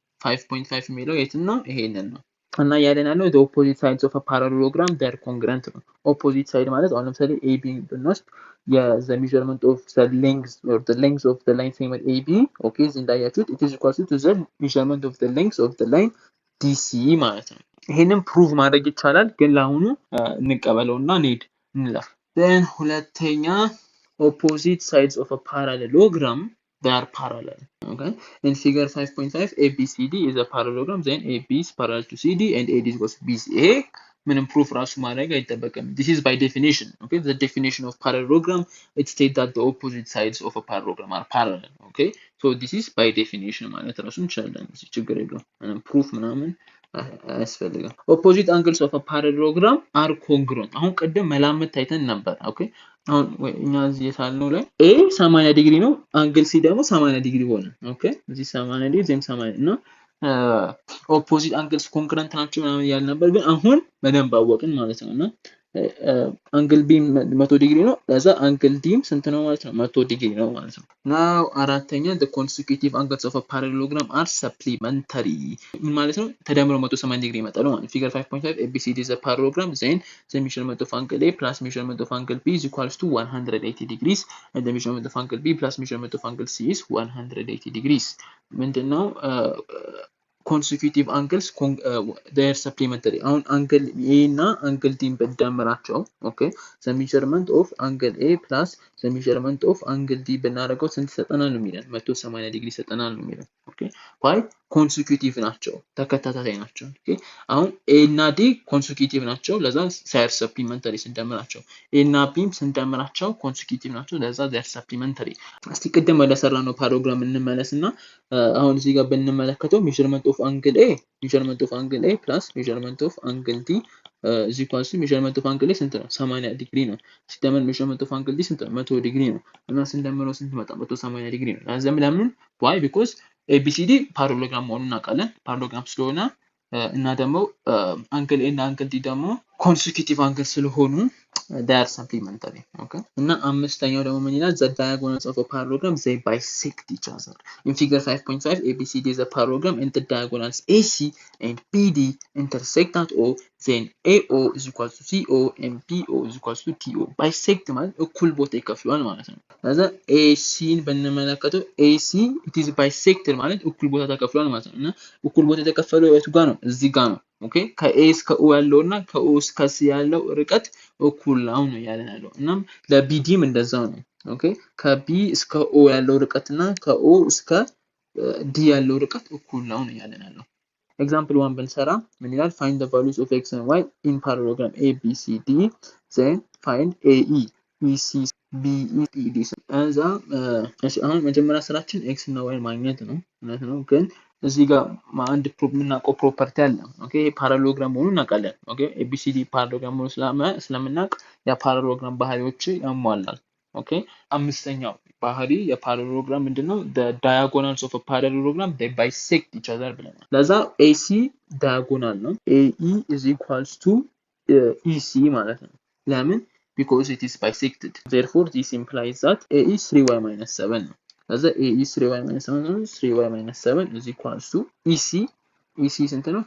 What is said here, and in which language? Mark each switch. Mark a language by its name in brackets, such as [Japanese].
[English] 5.5 [Amharic] የሚለው የትና ይሄንን ነው እና ያለን ያለው [English] the opposite sides of a parallelogram they are congruent ነው። opposite side [Amharic] ማለት አሁን ለምሳሌ [English] AB ብንወስድ the measurement of the length of the line segment AB okay [Amharic] እንዳያችሁት [English] it is equal to the measurement of the length of the line DC [Amharic] ማለት ነው። ይሄንን ፕሩቭ ማድረግ ይቻላል ግን ለአሁኑ እንቀበለውና እንለፍ። [English] then [Amharic] ሁለተኛ [English] opposite sides of a parallelogram they are parallel. Okay in figure 5.5 ABCD is a parallelogram then AB is parallel to CD and AD is equal to BC. [Amharic] ምንም ፕሩፍ ራሱ ማድረግ አይጠበቅም። [English] this is by definition. Okay the definition of parallelogram it states that the opposite sides of a parallelogram are parallel. Okay so this is by definition [Amharic] ማለት ራሱ እንችላለን። ችግር የለውም። ምንም ፕሩፍ ምናምን አያስፈልግም። [English] ኦፖዚት አንግልስ ኦፍ አ ፓራሌሎግራም አር ኮንግሩንት። [Amharic] አሁን ቅድም መላምት ታይተን ነበር። ኦኬ አሁን እኛ እዚህ የሳልነው ላይ ኤ 80 ዲግሪ ነው፣ አንግል ሲ ደግሞ 80 ዲግሪ ሆነ። ኦኬ እዚህ 80 ዲግሪ ዜም 80 እና ኦፖዚት አንግልስ ኮንግሩንት ናቸው ምናምን እያልን ነበር፣ ግን አሁን በደንብ አወቅን ማለት ነው። እና አንግል ቢ 100 ዲግሪ ነው፣ ለዛ አንግል ዲም ስንት ነው ማለት ነው? 100 ዲግሪ ነው ማለት ነው። ናው አራተኛ [English] the consecutive angles of a parallelogram are supplementary [Amharic] ምን ማለት ነው? ተደምሮ 180 ዲግሪ ይመጣሉ ማለት ነው። [English] ፊገር 5.5 ABCD is a parallelogram, then the measurement of angle A plus measurement of angle B is equals to 180 degrees and the measurement of angle B plus measurement of angle C is 180 degrees [Amharic] ምንድነው? [English] consecutive angles they are supplementary። [Amharic] አሁን አንግል A እና አንግል D በደምራቸው ኦኬ [English] the measurement of angle A plus the measurement of angle D [Amharic] ብናደርገው ስንት ይሰጠናል ነው የሚለን? 180 ዲግሪ ይሰጠናል ነው የሚለን። ኦኬ why consecutive ናቸው፣ ተከታታይ ናቸው። ኦኬ አሁን A እና D consecutive ናቸው፣ ለዛ [English] they are supplementary [Amharic] ስንደምራቸው። A እና B ስንደምራቸው consecutive ናቸው፣ ለዛ they are supplementary። እስቲ ቅድም ወደ ሰራነው ፓራግራም እንመለስና አሁን እዚህ ጋር ብንመለከተው [English] measurement of angle A plus measurement of angle D is equals to measurement of angle A [Amharic] ስንት ነው? 80 ዲግሪ ነው። ሲደመር [English] measurement of angle D [Amharic] ስንት ነው? 100 ዲግሪ ነው። እና ስንደምረው ስንት መጣ? 180 ዲግሪ ነው። ለምን? why because ABCD ፓራሌሎግራም መሆኑን እናውቃለን። ፓራሌሎግራም ስለሆነ እና ደግሞ አንግል ኤ እና አንግል ዲ ደግሞ consecutive አንግል ስለሆኑ [English] they are supplementary። [Amharic] ኦኬ እና አምስተኛው ደግሞ ምን ይላል? [English] the diagonals of a parallelogram they bisect each other. In figure 5.5 ABCD is a parallelogram and the diagonals AC and PD intersect at O, then AO is equals to CO and PO is equals to TO. [Amharic] bisect ማለት እኩል ቦታ ይከፍላል ማለት ነው። ለዛ AC ን ብንመለከተው AC [English] it is bisected [Amharic] ማለት እኩል ቦታ ተከፍሏል ማለት ነው። እና እኩል ቦታ የተከፈለው የቱ ጋር ነው? እዚህ ጋር ነው። ኦኬ ከኤ እስከ ኦ ያለውና ከኦ እስከ ሲ ያለው ርቀት እኩል ነው ያለን ያለው። እናም ለቢዲም እንደዛው ነው። ኦኬ ከቢ እስከ ኦ ያለው ርቀትና ከኦ እስከ ዲ ያለው ርቀት እኩል ነው ያለን ያለው። ኤግዛምፕል 1 ብንሰራ ምን ይላል? [English] find the values of x and y in parallelogram ABCD, then find AE, EC, BE, PD። [Amharic] እዛ አሁን መጀመሪያ ስራችን x እና y ማግኘት ነው ማለት ነው። ግን እዚህ ጋር አንድ የምናውቀው ፕሮፐርቲ አለ። ኦኬ ፓራሌሎግራም መሆኑን እናውቃለን። ኦኬ ABCD ፓራሌሎግራም መሆኑን ስለምናውቅ የፓራሌሎግራም ባህሪዎች ያሟላል። ኦኬ አምስተኛው ባህሪ የፓራሌሎግራም ምንድነው? [English] the diagonals of a parallelogram they bisect each other [Amharic] ብለናል። ለዛ [English] AC diagonal ነው። AE is equals to EC [Amharic] ማለት ነው። ለምን? [English] because it is bisected. Therefore this implies that AE 3y minus 7 ነው። ለዛ AE 3y minus 7 ነው። 3y minus 7 is equals to EC [Amharic] ስንት ነው?